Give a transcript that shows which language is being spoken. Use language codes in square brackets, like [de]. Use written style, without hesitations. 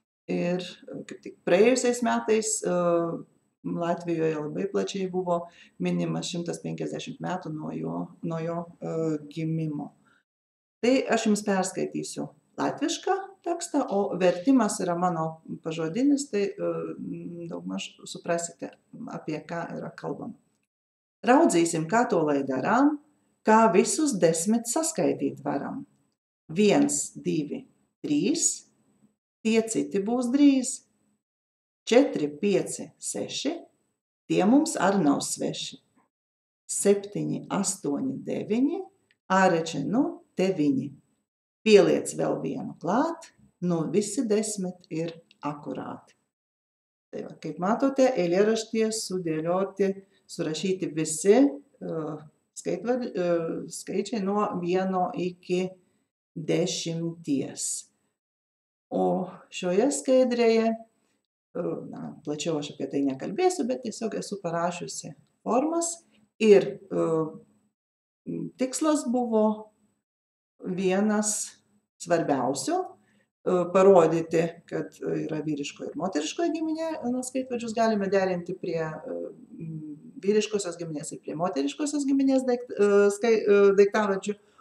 [lt] Ir kaip tik praėjusiais metais Latvijoje labai plačiai buvo minimas 150 metų nuo jo gimimo. Tai aš jums perskaitysiu latvišką tekstą, o vertimas yra mano pažodinis, tai daugmaž suprasite, apie ką yra kalbama. [lv] Raudzīsim, kā to lai darām, kā visus 10 saskaitīt varam. 1, 2, 3, tie citi būs drīz. 4, 5, 6, tie mums arī nav sveši. 7, 8, 9, āreči 9. pieliec vēl vienu klāt, nu visi 10 ir akurāti. [lt] Tai va, kaip matote, eilėraštyje surašyti visi skaičiai nuo 1 iki 10. O šioje skaidrėje, plačiau aš apie tai nekalbėsiu, bet tiesiog esu parašiusi formas ir tikslas buvo vienas svarbiausių parodyti, kad yra vyriško ir moteriško giminė, skaitvardžius galime derinti prie vyriškosios giminės ir prie moteriškosios giminės daiktavardžių.